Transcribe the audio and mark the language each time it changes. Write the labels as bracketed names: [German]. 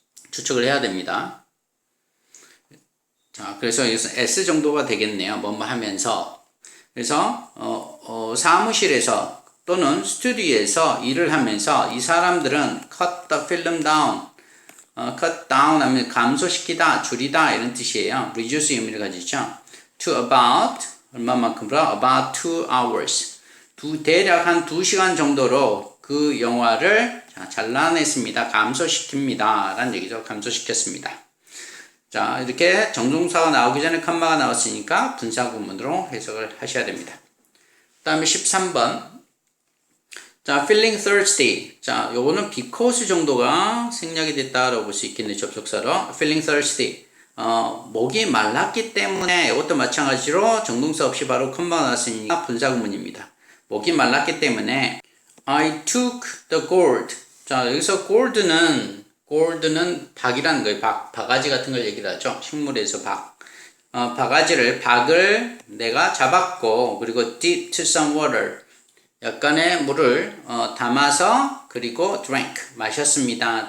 [Korean] 추측을 해야 됩니다. 자, 그래서 여기서 S 정도가 되겠네요. 뭐뭐 하면서. 그래서, 사무실에서 또는 스튜디오에서 일을 하면서 이 사람들은 [English] cut the film down. [Korean] cut down 하면 감소시키다, 줄이다 이런 뜻이에요. reduce 의미를 가지죠. [English] to about, 얼마만큼으로? about 2 hours. [Korean] 대략 한 2시간 정도로 그 영화를 잘라냈습니다. 감소시킵니다. 라는 얘기죠. 감소시켰습니다. 자, 이렇게 정동사가 나오기 전에 컴마가 나왔으니까 분사구문으로 해석을 하셔야 됩니다. 그 다음에 13번. 자, [English] feeling thirsty. [Korean] 자, 요거는 because 정도가 생략이 됐다라고 볼 수 있겠네요. 접속사로. [English] feeling thirsty. [Korean] 목이 말랐기 때문에 이것도 마찬가지로 정동사 없이 바로 컴마가 나왔으니까 분사구문입니다. 목이 말랐기 때문에 [English] I took the gourd. [Korean] 자, 여기서 gourd는 박이라는 거예요. 바가지 같은 걸 얘기를 하죠. 식물에서 박. 박을 내가 잡았고, 그리고 [English] dipped some water. [Korean] 약간의 물을 담아서, 그리고 drank. 마셨습니다.